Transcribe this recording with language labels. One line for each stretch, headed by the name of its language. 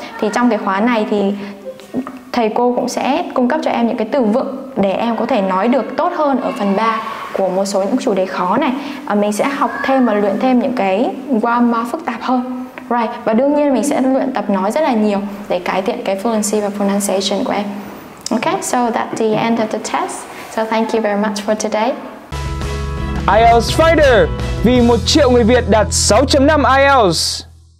Vietnamese: Thì trong cái khóa này thì thầy cô cũng sẽ cung cấp cho em những cái từ vựng để em có thể nói được tốt hơn ở phần 3 của một số những chủ đề khó này. Mình sẽ học thêm và luyện thêm những cái grammar phức tạp hơn. Right. Và đương nhiên mình sẽ luyện tập nói rất là nhiều để cải thiện cái fluency và pronunciation của em.
English: Okay, so that's the end of the test. So thank you very much for today.
Vietnamese: IELTS Fighter, vì 1 triệu người Việt đạt 6.5 IELTS.